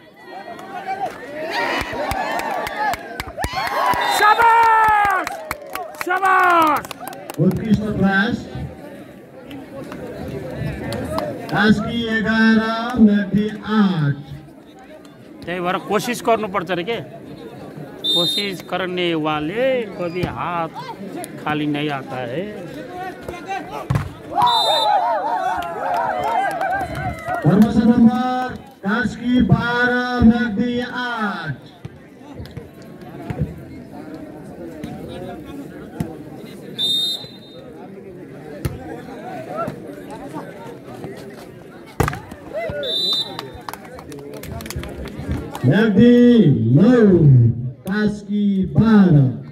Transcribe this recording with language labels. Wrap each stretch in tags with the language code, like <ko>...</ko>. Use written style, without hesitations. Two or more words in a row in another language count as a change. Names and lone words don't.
<ne>शाबास शाबास उत्कृष्ट प्रयास। कास्की 11 म्याग्दी 8। त्यही भएर कोसिस गर्नुपर्छ रे के</ne> <hi>कोशिश करने वाले कभी हाथ खाली नहीं आता है।</hi> <ne>क्रमशः नम्बर कास्की 12 म्याग्दी 8। म्याग्दी 9 कास्की 12।</ne>